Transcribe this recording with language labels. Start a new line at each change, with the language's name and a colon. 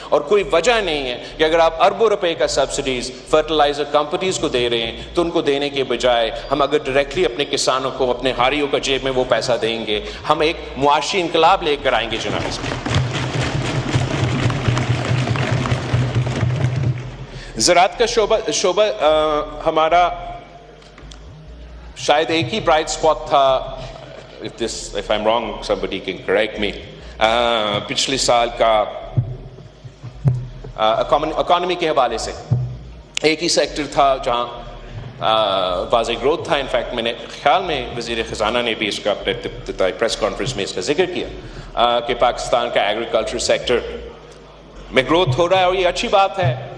Urdu: اور کوئی وجہ نہیں ہے کہ اگر آپ اربوں روپے کا سبسڈیز فرٹیلائزر کمپنیز کو دے رہے ہیں تو ان کو دینے کے بجائے ہم اگر ڈائریکٹلی اپنے کسانوں کو, اپنے ہاریوں کا جیب میں وہ پیسہ دیں گے, ہم ایک معاشی انقلاب لے کر آئیں گے. جناب اس میں زراعت کا شعبہ ہمارا شاید ایک ہی برائٹ اسپاٹ تھا.
English: if I'm wrong somebody can correct me.
Urdu: پچھلے سال کا اکانومی کے حوالے سے ایک ہی سیکٹر تھا جہاں واضح گروتھ تھا. انفیکٹ میں نے خیال میں وزیر خزانہ نے بھی اس کا ابتدائی پریس کانفرنس میں اس کا ذکر کیا کہ پاکستان کا ایگریکلچر سیکٹر میں گروتھ ہو رہا ہے اور یہ اچھی بات ہے.